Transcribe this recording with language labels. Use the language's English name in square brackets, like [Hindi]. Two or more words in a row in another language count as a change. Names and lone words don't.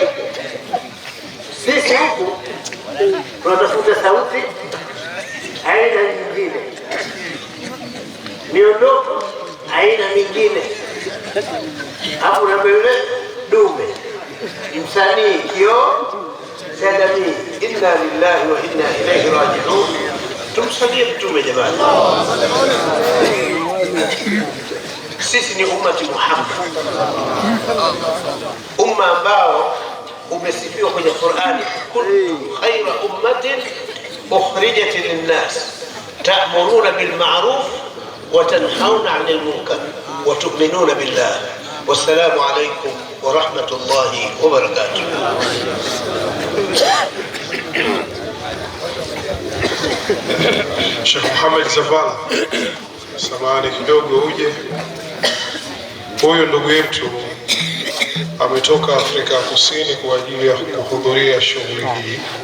[Swahili] Sisi huku tunatafuta sauti aina nyingine, miondoko aina mingine, hapo na mbele dume, msanii kio sadami. [Arabic] إنا لله وإنا إليه راجعون. [Swahili] Tumsalie Mtume jamani. Sisi ni ummati Muhammad, umma ambao umesifiwa kwenye Qur'ani, [Arabic] كنتم خير أمة أخرجت للناس تأمرون بالمعروف وتنهون عن المنكر وتؤمنون بالله. والسلام عليكم ورحمة الله وبركاته. [Swahili] Sheikh Muhammad Zavala, samahani kidogo uje. Huyu ndugu yetu ametoka Afrika Kusini kwa ajili ya kuhudhuria shughuli hii.